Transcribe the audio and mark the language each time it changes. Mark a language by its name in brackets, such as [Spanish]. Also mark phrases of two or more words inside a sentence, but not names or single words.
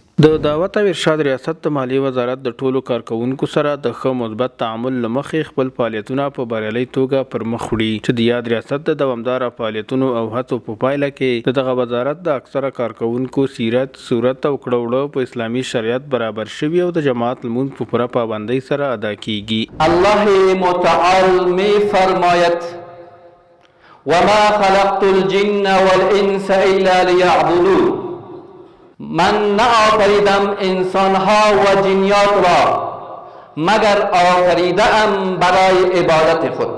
[Pashto] د دعوت او ارشاد ریاست د مالی وزارت د ټولو کارکوونکو سره د ښه مثبت تعامل له مخې خپل فعالیتونه په بریالۍ توګه پر مخ وړي چې د یاد ریاست د دوامداره فعالیتونو او هڅو په پایله کې د دغه وزارت د اکثره کارکوونکو سیرت، صورت او کړه په اسلامي شریعت برابر شوي او د جماعت لمونځ په پوره پابندۍ سره ادا کیږي. [Persian] الله متعال می فرماید [Arabic] وما خلقت الجن والانس الا ليعبدون. [Persian] من نآفریدم انسانها و جنیات را مگر آفریده ام برای عبادت خود.